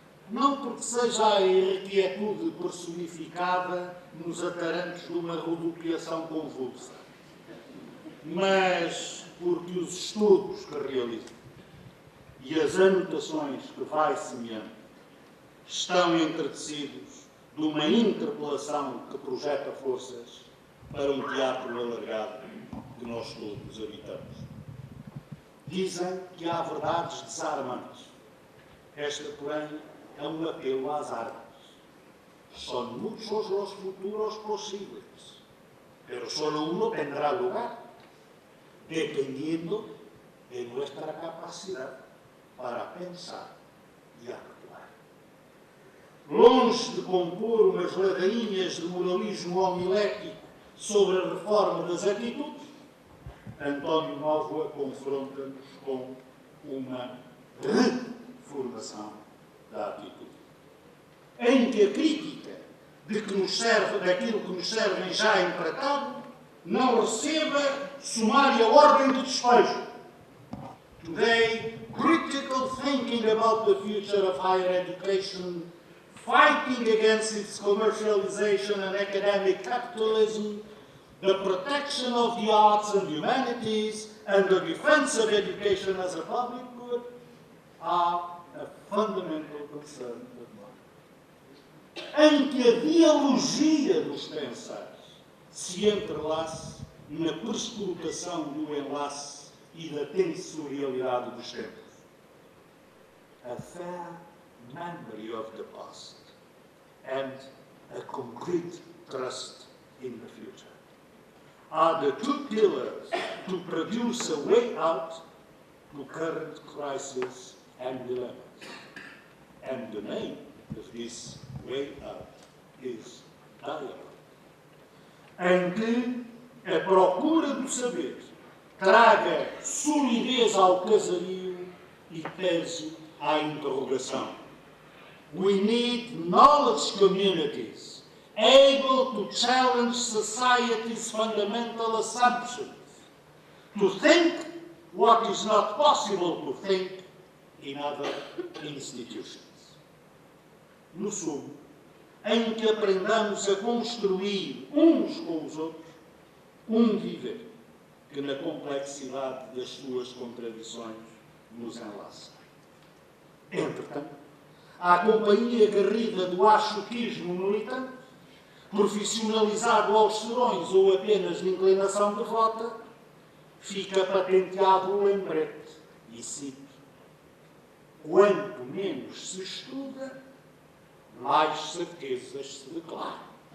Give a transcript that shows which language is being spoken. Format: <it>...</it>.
<pt>Não porque seja a inquietude personificada nos atarantos de uma rodopiação convulsa, mas porque os estudos que realiza e as anotações que vai semeando estão entretecidos de uma interpelação que projeta forças para um teatro alargado que nós todos habitamos. Dizem que há verdades desarmantes. Esta, porém, é um apelo às armas.</pt> <es>Son muchos los futuros posibles, pero solo uno tendrá lugar, dependiendo de nuestra capacidad para pensar e actuar.</es> <pt>Longe de compor umas ladainhas de moralismo homilético sobre a reforma das atitudes, António Novoa confronta-nos com uma reformação da atitude, em que a crítica daquilo que nos servem já empratado não receba sumária ordem de despejo.</pt> <en>Today, critical thinking about the future of higher education, fighting against its commercialization and academic capitalism, the protection of the arts and humanities, and the defense of education as a public good are a fundamental concern of mine.</en> <pt>Em que a dialogia dos pensares se entrelace na perscrutação do enlace e da tensorialidade dos tempos.</pt> <en>A fair memory of the past and a concrete trust in the future are the two pillars to produce a way out to current crises and dilemmas. And the name of this way out is dialogue.</en> <pt>Em que a procura do saber traga solidez ao casario e peso à interrogação.</pt> <en>We need knowledge communities able to challenge society's fundamental assumptions, to think what is not possible to think in other institutions.</en> <pt>No sumo, em que aprendamos a construir uns com os outros um viver que na complexidade das suas contradições nos enlaça. Entretanto, à companhia garrida do achoquismo militante, profissionalizado aos serões ou apenas de inclinação devota, fica patenteado o lembrete, e cito: quanto menos se estuda, mais certezas se declaram.</pt>